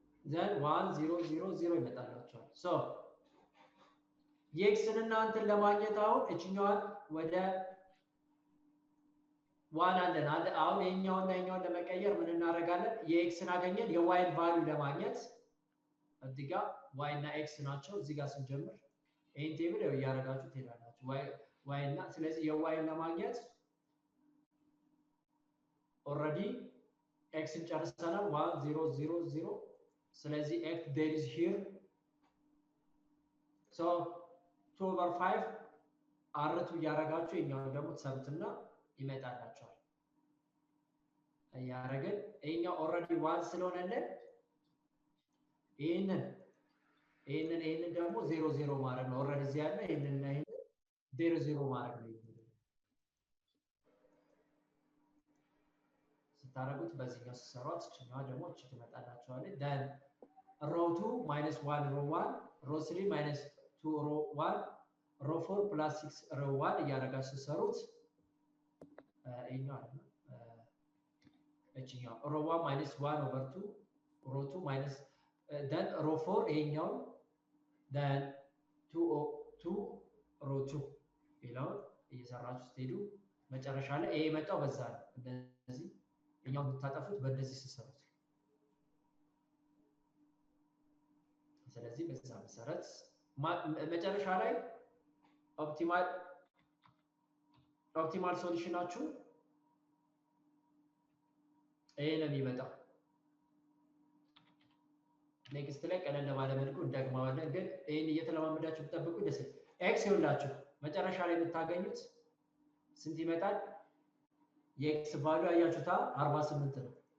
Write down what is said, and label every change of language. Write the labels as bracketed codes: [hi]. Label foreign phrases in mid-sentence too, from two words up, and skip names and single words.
[am] then 1000 ይመጣላችኋል so የኤክስን እናንተን ለማግኘት አሁን እችኛዋን ወደ ዋን አለን አሁን የኛውና የኛውን ለመቀየር ምን እናደርጋለን የኤክስን አገኘን የዋይን ቫልዩ ለማግኘት እዚህ ጋር ዋይ እና ኤክስ ናቸው እዚህ ጋር ስንጀምር ይሄን ቴብል ያያረጋችሁ ትሄዳላችሁ ዋይ እና ስለዚህ የዋይን ለማግኘት already ኤክስን ጨርሰናል 1000 ስለዚህ x [en] there is here so [am] 2/5 አርቱ ያያረጋችሁ የኛው ደግሞ ተሰሩትና ይመጣላችኋል ያያረገን ይሄኛው already 1 ስለሆነልን ይሄንን ደግሞ 00 ማድረግ ነው already እዚህ ያለ ይሄንና ይሄን 00 ማድረግ ነው ስታረጉት በዚህኛው ሲሰሯት እችኛዋ ደግሞ እቺ ትመጣላችኋለች [en] then row 2 minus 1 row 1 [am] row 3 minus 2 row 1 row 4 plus 6 row 1 እያረጋችሁ ሲሰሩት ይሄኛው አይደል እቺኛው [en] row 1 minus 1 over 2 row 2 minus then row 4 [am] ይሄኛው [en] then 2 row 2 [am] ይላው እየሰራችሁ ስትሄዱ መጨረሻ ላይ ይሄ መጣው በዛ ነው እንደዚህ እኛው ብታጠፉት በእንደዚህ ሲሰሩት ስለዚህ በዛ መሰረት መጨረሻ ላይ [en] optimal solution [am] ይሄ ነው የሚመጣው ኔክስት ላይ ቀለል ለማለ መልኩ እንደግማዋለን ግን ይሄን እየተለማመዳችሁ ተጠብቁ ደስ ኤክስ ይውላችሁ መጨረሻ ላይ የምታገኙት ስንት ይመጣል የኤክስ ቫልዩ አያችሁታ 48 ነው